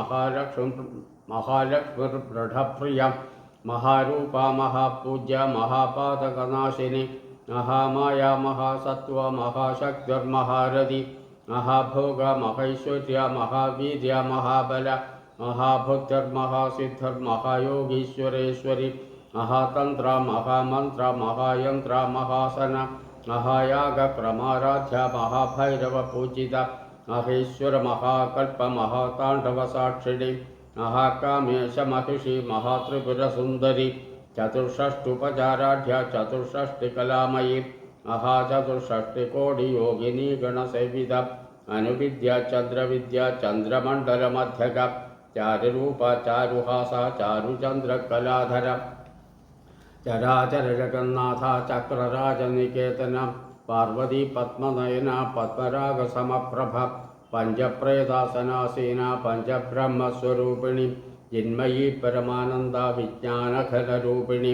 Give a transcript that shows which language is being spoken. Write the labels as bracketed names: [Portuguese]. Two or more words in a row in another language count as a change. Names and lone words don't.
[Sanskrit] മഹാലക്ഷ്മിർദൃഢപ്രിയ മഹാരൂപ മഹാപൂജ്യ മഹാപാതകനാശിനി മഹാമായ മഹാസത്വ മഹാശക്തിർമഹാരഥി മഹാഭോഗ മഹൈശ്വര്യ മഹാവീര്യ മഹാബല മഹാബുദ്ധിർമഹാസിദ്ധിർമഹായോഗീശ്വരേശ്വരി മഹാതന്ത്ര മഹാമന്ത്ര മഹായന്ത്ര മഹാസന മഹായാഗക്രമാരാധ്യ മഹാഭൈരവ പൂജിത മഹേശ്വര മഹാകൽപ്പ മഹാതാണ്ഡവ സാക്ഷിണി മഹാകാമേശ മഹിഷി മഹാത്രിപുരസുന്ദരി चतुष्षष्टुपचाराढ्य चतुष्षष्टिकलामयी महाचतुष्षष्टिकोटियोगिनी गणसेविता अनुविद्या चंद्रविद्या चंद्रमंडलमध्यक चारुरूपा चारुहासा चारुचंद्रकलाधर चराचर जगन्नाथ चक्रराजनिकेतन पार्वती पद्मनयना पद्मरागसमप्रभ पंचप्रेतासनासीना पंचब्रह्मस्वरूपिणी चिन्मयी परमानंदा विज्ञानघनरूपिणी